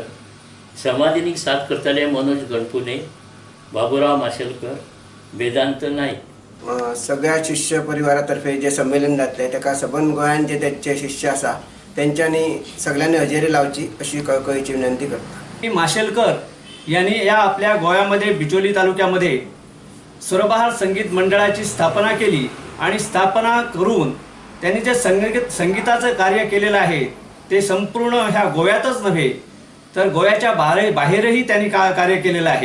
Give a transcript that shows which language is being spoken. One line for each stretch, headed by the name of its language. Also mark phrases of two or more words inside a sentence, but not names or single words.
Konkani: समाधीनीक साथ करतले मनोज गणपुले, बाबुराव माशेलकर, वेदांत नाईक। सगळ्या शिष्य परिवारातर्फे जे संमेलन जातले तेका सबंद गोंयान जे तेंचे शिष्य आसा तेंच्यांनी सगळ्यांनी हजेरी लावची अशी कळकळीची विनंती करता।
Marathi: माशेलकर यांनी या आपल्या गोव्यामध्ये बिचोली तालुक्यामध्ये सुरबहार संगीत मंडळाची स्थापना केली आणि स्थापना करून त्यांनी जे संगीताचं कार्य केलेलं आहे ते संपूर्ण ह्या गोव्यातच नव्हे तर गोव्याच्या बाहेरही त्यांनी कार्य केलेलं आहे।